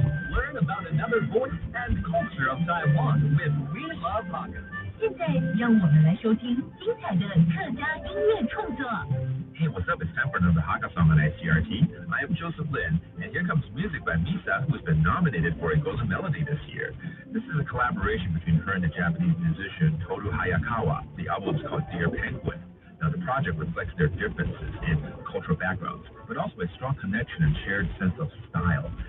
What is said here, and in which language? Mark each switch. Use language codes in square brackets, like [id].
[en] Learn about another voice and culture of Taiwan with We Love Hakka. [zh] 现在让我们来收听精彩的客家音乐创作。 [en] Hey, what's up? It's time for another Hakka song on ICRT. I am Joseph Lin, and here comes music by Misa, who's been nominated for a Golden Melody this year. This is a collaboration between her and the Japanese musician Toru Hayakawa. The album is called Dear Penguin. Now, the project reflects their differences in cultural backgrounds, but also a strong connection and shared sense of style.